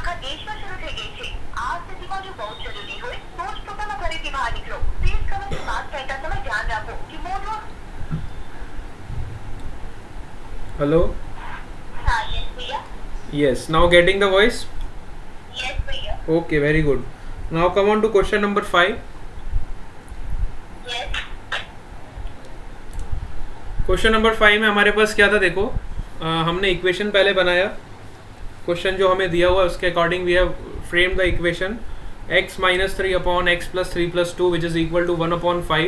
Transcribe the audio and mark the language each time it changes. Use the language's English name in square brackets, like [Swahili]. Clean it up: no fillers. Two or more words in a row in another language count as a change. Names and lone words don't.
[Gujarati] દેશમાં શરૂ થઈ ગઈ છે. આ સ્થિતિમાં જો બહુ જરૂરી હોય તો જ પોતાના ઘરેથી બહાર નીકળો. ફેસ કવર કે માસ્ક પહેરતા સમય ધ્યાન રાખો કે મોઢું. [English] Hello. [Gujarati] હા, યસ ભૈયા. [English] Yes. Now getting the voice. [Gujarati] યસ ભૈયા. [English] Okay. Very good. Now come on to question number 5. yes. question number [Hindi] 5 में हमारे पास क्या था देखो, हमने इक्वेशन पहले बनाया. [English] क्वेश्चन [Hindi] जो हमें दिया हुआ है उसके [English] according we have frame the equation x minus 3 upon x plus 3 plus 2 which is equal to 1 upon 5.